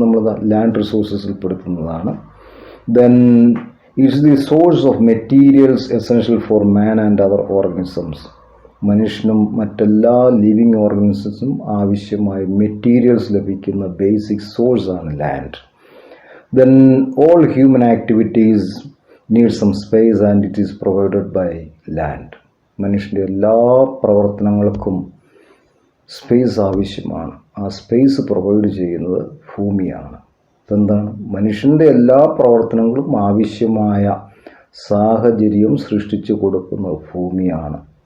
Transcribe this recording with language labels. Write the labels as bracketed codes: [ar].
[ml] നമ്മൾ land റിസോഴ്സസിൽ പെടുത്തുന്നതാണ്. [en] Then it's the source of materials essential for man and other organisms. [ml] മനുഷ്യനും മറ്റെല്ലാ living ഓർഗനിസംസും ആവശ്യമായ materials ലഭിക്കുന്ന ബേസിക് സോഴ്സാണ് land. [en] Then all human activities need some space and it is provided by land. [ml] മനുഷ്യൻ്റെ എല്ലാ പ്രവർത്തനങ്ങൾക്കും space ആവശ്യമാണ്. ആ സ്പേസ് പ്രൊവൈഡ് ചെയ്യുന്നത് ഭൂമിയാണ്. എന്താണ്? മനുഷ്യൻ്റെ എല്ലാ പ്രവർത്തനങ്ങളും ആവശ്യമായ സാഹചര്യം സൃഷ്ടിച്ചു കൊടുക്കുന്നത് ഭൂമിയാണ്.